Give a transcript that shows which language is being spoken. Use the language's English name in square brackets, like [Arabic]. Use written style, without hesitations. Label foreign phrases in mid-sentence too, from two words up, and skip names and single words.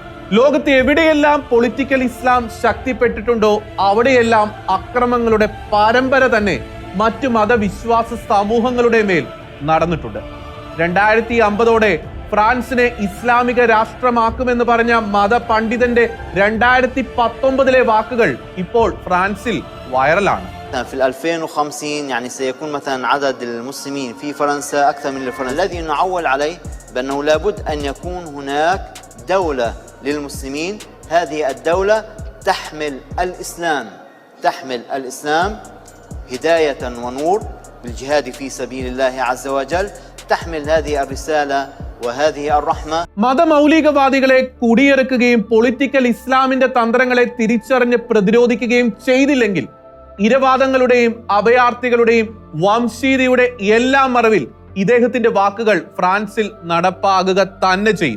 [Malayalam] ലോകത്ത് എവിടെയെല്ലാം പൊളിറ്റിക്കൽ ഇസ്ലാം ശക്തിപ്പെട്ടിട്ടുണ്ടോ അവിടെയെല്ലാം അക്രമങ്ങളുടെ പരമ്പര തന്നെ മറ്റു മതവിശ്വാസ സമൂഹങ്ങളുടെ മേൽ നടന്നിട്ടുണ്ട്. 2050ഓടെ ഫ്രാൻസിനെ ഇസ്ലാമിക രാഷ്ട്രമാക്കുമെന്ന് പറഞ്ഞ മതപണ്ഡിതന്റെ 2019 വാക്കുകൾ ഇപ്പോൾ ഫ്രാൻസിൽ വൈറലാണ്. [Arabic] في 2050 يعني سيكون مثلا عدد المسلمين في فرنسا أكثر من الفرنسا. الذي نعول عليه بأنه لابد أن يكون هناك دولة للمسلمين. هذه الدولة تحمل الإسلام هداية ونور بالجهاد في سبيل الله عز وجل. تحمل هذه الرسالة وهذه الرحمة. [Malayalam] മതമൗലികവാദികളെ കുടിയിറക്കുകയും പൊളിറ്റിക്കൽ ഇസ്ലാമിന്റെ തന്ത്രങ്ങളെ തിരിച്ചറിഞ്ഞ് പ്രതിരോധിക്കുകയും ചെയ്തില്ലെങ്കിൽ ഇരവാദങ്ങളുടെയും അഭയാർത്ഥികളുടെയും വംശീയതയുടെ എല്ലാം മറവിൽ ഇദ്ദേഹത്തിന്റെ വാക്കുകൾ ഫ്രാൻസിൽ നടപ്പാകുക തന്നെ ചെയ്യും.